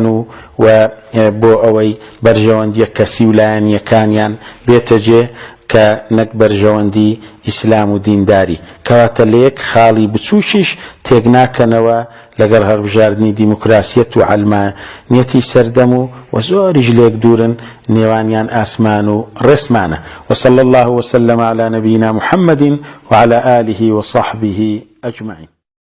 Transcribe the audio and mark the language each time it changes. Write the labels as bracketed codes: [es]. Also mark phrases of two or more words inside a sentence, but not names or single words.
[ckb] و بۆ ئەوەی بەرژەوەندیە کەسی و لایەنیەکانیان بێتە جێ کە نەک بەرژەوەندی ئیسلام و دینداری کەواتە لە یەک خاڵی بچووکیش تێک ناکەنەوە لەگەڵ هەڵبژاردننی دیموکراسیەت و عەلمانیەتی سەردەم و زۆریش لێک دوورن نێوانیان ئاسمان و ڕێسمانە [ar] وصلى الله وسلم على نبينا محمد وعلى آله وصحبه أجمعين.